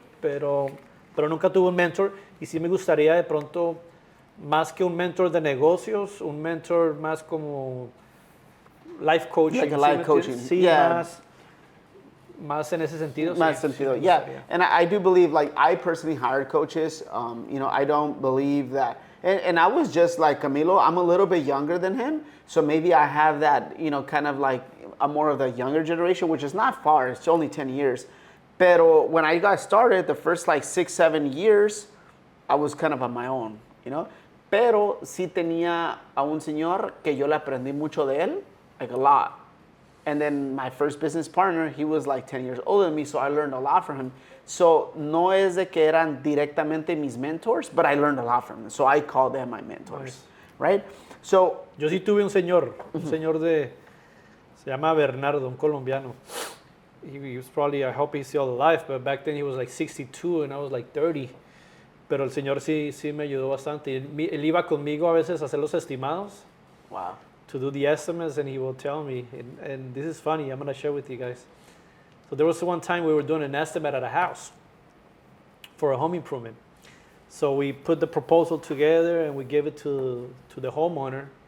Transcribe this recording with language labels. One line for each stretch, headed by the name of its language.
Spanish: Pero nunca tuve un mentor y sí me gustaría de pronto, más que un mentor de negocios, un mentor más como life coaching.
English: Like a life coaching.
Spanish: Sí, más en ese sentido. Más sentido, yeah.
English: And I do believe, like, I personally hired coaches. I don't believe that. And I was just like Camilo. I'm a little bit younger than him. So maybe I have that, kind of like a more of the younger generation, which is not far. It's only 10 years. Pero when I got started, the first like 6, 7 years, I was kind of on my own,
Spanish: Pero sí tenía a un señor que yo le aprendí mucho de él,
English: like a lot. And then my first business partner, he was like 10 years older than me, so I learned a lot from him.
Spanish: So no es de que eran directamente mis mentors,
English: but I learned a lot from them. So I call them my mentors, nice. Right? So
Spanish: yo sí tuve un señor se llama Bernardo, un colombiano.
English: He was probably, I hope he's still alive, but back then he was like 62 and I was like 30.
Spanish: Pero el señor sí me ayudó bastante. Él iba conmigo a veces a hacer los estimados.
English: Wow. To do the estimates, and he will tell me. And this is funny. I'm going to share with you guys. So there was one time we were doing an estimate at a house for a home improvement. So we put the proposal together and we gave it to the homeowner.